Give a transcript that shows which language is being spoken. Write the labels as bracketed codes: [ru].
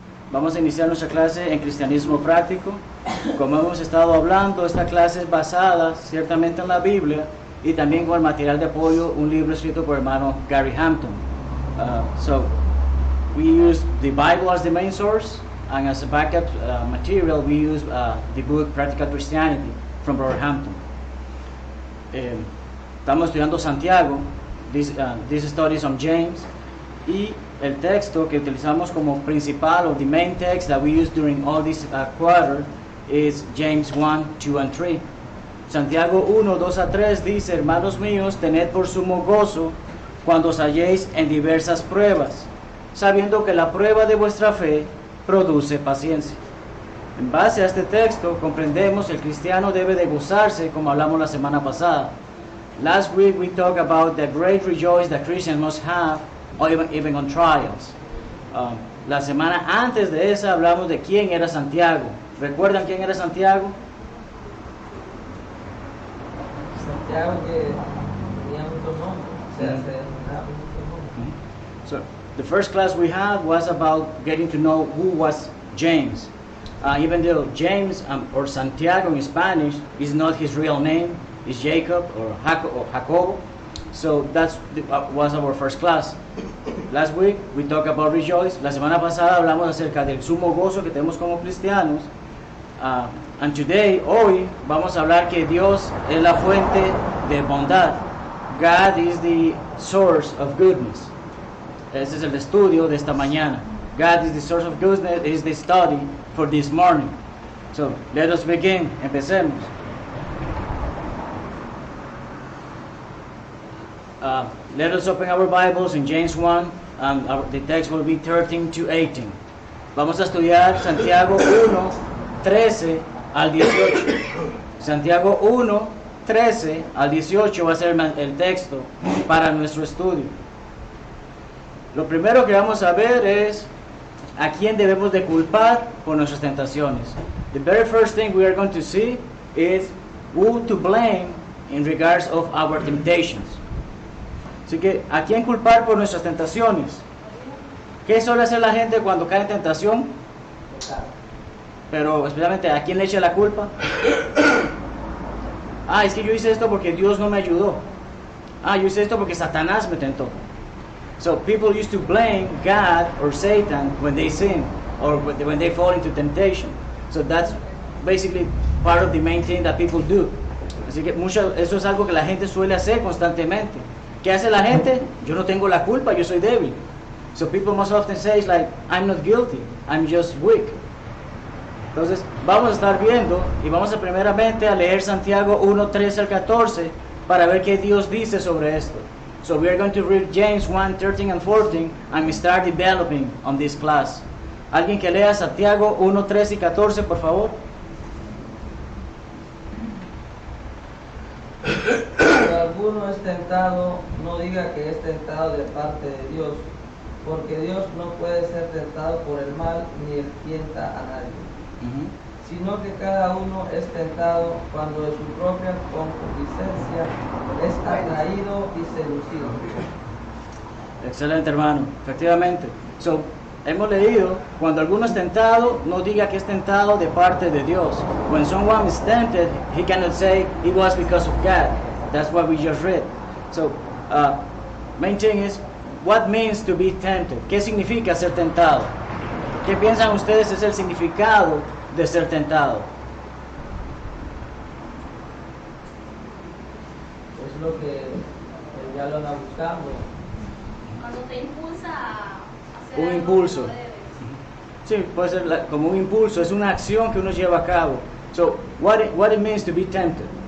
[es] Vamos a iniciar nuestra clase en cristianismo práctico. Como hemos estado hablando, esta clase es basada ciertamente en la Biblia y también con el material de apoyo, un libro escrito por el hermano Gary Hampton. [en] So we use the Bible as the main source, and as a backup material we use the book Practical Christianity from Brother Hampton. [es] Estamos estudiando Santiago. [en] This study is on James, [es] y el texto que utilizamos como principal, [en] or the main text that we use during all this quarter, is James 1, 2 and 3. [es] Santiago 1, 2 a 3 dice: hermanos míos, tened por sumo gozo cuando os halléis en diversas pruebas, sabiendo que la prueba de vuestra fe produce paciencia. En base a este texto comprendemos que el cristiano debe de gozarse, como hablamos la semana pasada. [en] Last week we talked about the great rejoice that Christians must have, or even on trials. [es] La semana antes de esa hablamos de quién era Santiago. ¿Recuerdan quién era Santiago? Santiago, que tenía muchos nombres, o sea, se denominaba muchos nombres. [en] So the first class we had was about getting to know who was James. Even though James, or Santiago in Spanish, is not his real name, it's Jacob or Jacobo. So that was our first class. Last week we talked about rejoice. [es] La semana pasada hablamos acerca del sumo gozo que tenemos como cristianos. [en] And today, [es] hoy, vamos a hablar que Dios es la fuente de bondad. [en] God is the source of goodness. [es] Ese es el estudio de esta mañana. [en] God is the source of goodness, is the study for this morning. So, let us begin. [es] Empecemos. [en] Let us open our Bibles in James 1, and the text will be 13 to 18. [es] Vamos a estudiar Santiago 1, 13 al 18. Santiago 1, 13 al 18 va a ser el texto para nuestro estudio. Lo primero que vamos a ver es a quién debemos de culpar por nuestras tentaciones. [en] The very first thing we are going to see is who to blame in regards of our temptations. [es] Así que, ¿a quién culpar por nuestras tentaciones? ¿Qué suele hacer la gente cuando cae en tentación? Pero especialmente, ¿a quién le echa la culpa? Es que yo hice esto porque Dios no me ayudó. Yo hice esto porque Satanás me tentó. [en] So people used to blame God or Satan when they sin, or when they fall into temptation. So that's basically part of the main thing that people do. [es] Así que eso es algo que la gente suele hacer constantemente. ¿Qué hace la gente? Yo no tengo la culpa, yo soy débil. [en] So people most often say, like, I'm not guilty, I'm just weak. [es] Entonces, vamos a estar viendo y vamos a primeramente a leer Santiago 1, 13 al 14 para ver qué Dios dice sobre esto. [en] So we are going to read James 1, 13 and 14 and we start developing on this class. [es] ¿Alguien que lea Santiago 1, 13 y 14, por favor? Si alguno es tentado, no diga que es tentado de parte de Dios, porque Dios no puede ser tentado por el mal, ni él tienta a nadie. Sino que cada uno es tentado cuando de su propia concupiscencia es atraído y seducido. Excelente, hermano. Efectivamente. So, hemos leído, cuando alguno es tentado, no diga que es tentado de parte de Dios. [en] When someone is tempted, he cannot say it was because of God. That's what we just read. So, main thing is, what means to be tempted? [es] ¿Qué significa ser tentado? ¿Qué piensan ustedes es el significado de ser tentado? Es lo que ya lo anda buscando. Cuando te impulsa a hacer Un algo impulso. que no debes. Sí, puede ser como un impulso, es una acción que uno lleva a cabo. [en] So, what it means to be tempted?